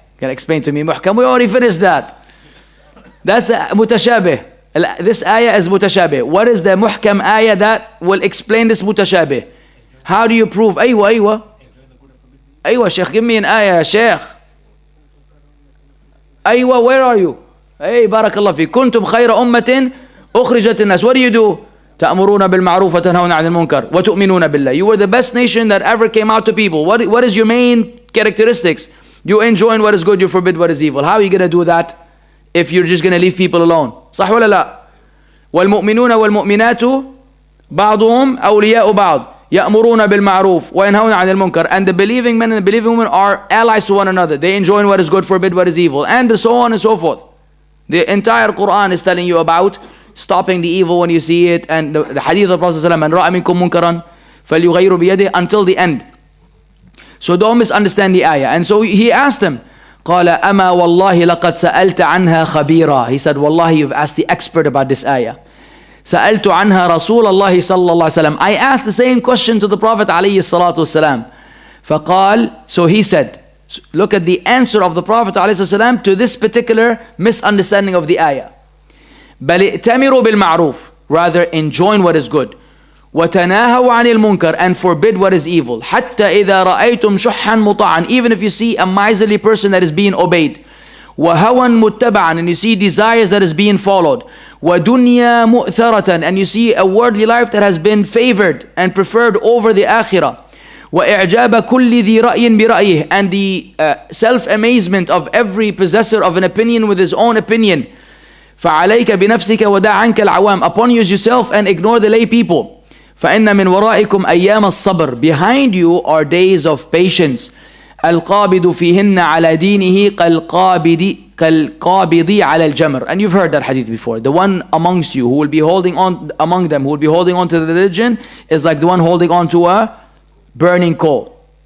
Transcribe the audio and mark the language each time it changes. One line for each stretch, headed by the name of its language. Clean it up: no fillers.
English: Can explain to me muhkam? We already finished that. That's mutashabih. This ayah is mutashabih. What is the muhkam ayah that will explain this mutashabih? How do you prove? Aywa. Aywa, Sheikh, give me an ayah, Sheikh. Aywa, where are you?
Arabic: Hey, barakallah fi. Kuntum khayra ummatin ukhrijat nas.
English: What do?
Arabic: تأمرون بالمعروف وتنهون عن المنكر وتؤمنون بالله.
English: You were the best nation that ever came out to people. What is your main characteristics? You enjoin what is good, you forbid what is evil. How are you going to do that if you're just going to leave people alone?
Arabic: صح ولا لا? والمؤمنون والمؤمنات بعضهم أولياء بعض يأمرون بالمعروف وينهون عن المنكر.
English: And the believing men and the believing women are allies to one another. They enjoin what is good, forbid what is evil, and so on and so forth. The entire Quran is telling you about stopping the evil when you see it, and the hadith of the Prophet ﷺ,
Arabic: من رأى منكم منكرا فليغير بيده,
English: until the end. So don't misunderstand the ayah. And so he asked him,
Arabic: قال أما والله لقد سألت عنها خبيرا.
English: He said, Wallahi, you've asked the expert about this ayah.
Arabic: سألت عنها رسول الله صلى الله عليه وسلم.
English: I asked the same question to the Prophet
Arabic: عليه الصلاة والسلام. فقال,
English: so he said, look at the answer of the Prophet عليه الصلاة والسلام to this particular misunderstanding of the ayah.
Arabic: بل ائتمروا بالمعروف,
English: rather enjoin what is good,
Arabic: وتناهوا عن المنكر,
English: and forbid what is evil,
Arabic: حتى إذا رأيتم شحا مطاعا,
English: even if you see a miserly person that is being obeyed,
Arabic: وهوى متبعا,
English: and you see desires that is being followed,
Arabic: ودنيا مؤثرة,
English: and you see a worldly life that has been favored and preferred over the akhirah,
Arabic: وإعجاب كل ذي رأي برأيه,
English: and the self-amazement of every possessor of an opinion with his own opinion.
Arabic: فعليك بنفسك ودع عنك العوام.
English: Upon you yourself and ignore the lay people.
Arabic: فإن من ورائكم أيام الصبر.
English: Behind you are days of patience.
Arabic: القابض فيهن على دينه كالقابض على الجمر.
English: And you've heard that hadith before. The one amongst you who will be holding on, among them who will be holding on to the religion, is like the one holding on to a burning coal.